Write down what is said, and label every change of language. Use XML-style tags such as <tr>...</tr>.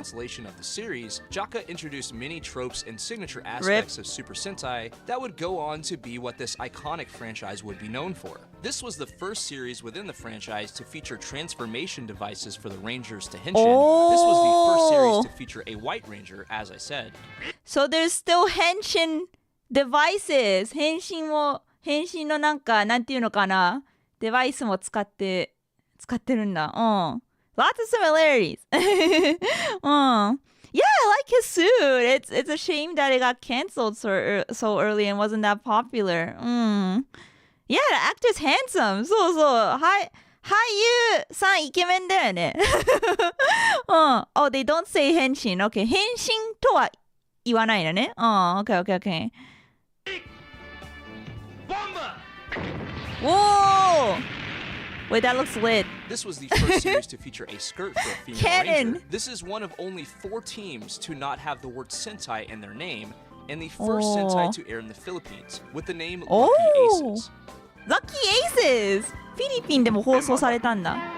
<en>cancellation of the series, Jaka introduced many tropes and signature aspects of Super Sentai that would go on to be what this iconic franchise would be known for. This was the first series within the franchise to feature transformation devices for the Rangers to Henshin. This was the first series to feature a White Ranger, as I said. So there's still henshin devices.</en> <ja>変身のなんていうのかな。デバイスも使ってるんだ。</ja> <en>Lots of similarities. Yeah, I like his suit. It's a shame that it got canceled so early and wasn't that popular. Yeah, the actor's handsome.</en> <ja>そう。俳優さんイケメンだよね。</ja> <en>Oh, they don't say 変身.</en> <ja>Okay, 変身とは言わないのね。</ja> <en>Okay. Whoa! Wait, that looks lit. This was the first series to feature a skirt for a female Cannon. ranger. This is one of only 4 teams to not have the word Sentai in their name, and the first Sentai to air in the Philippines, with the name Lucky Aces. Lucky Aces!</en> <ja>フィリピンでも放送されたんだ。</ja>